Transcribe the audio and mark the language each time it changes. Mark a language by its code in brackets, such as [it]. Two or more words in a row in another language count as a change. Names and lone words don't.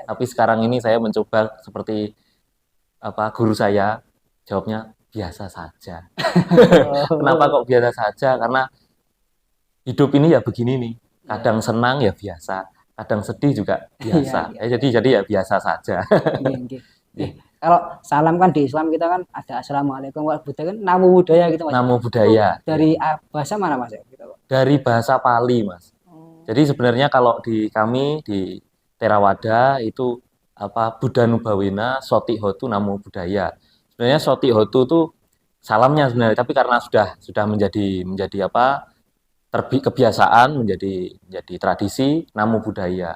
[id] Tapi sekarang ini saya mencoba seperti guru saya, jawabnya biasa saja. Kenapa kok biasa saja? Karena hidup ini ya begini nih. Kadang senang ya biasa, kadang sedih juga biasa. Iya, iya. Jadi ya biasa saja. Oke, oke. Kalau salam kan di Islam kita kan ada [ar] السلام عليكم ورحمة الله وبركاته, [id] kan [pi] namo buddhaya [id] gitu Mas. Namo Itu budaya. dari bahasa mana Mas ya? Gitu. Dari bahasa Pali, Mas. Jadi sebenarnya kalau di kami di Theravada itu [pi] Buddha Nubawena Soti Hotu Namo Buddhaya. [id] Sebenarnya [pi] Soti Hotu [id] itu salamnya sebenarnya, tapi karena sudah menjadi kebiasaan, menjadi tradisi [pi] Namo Buddhaya.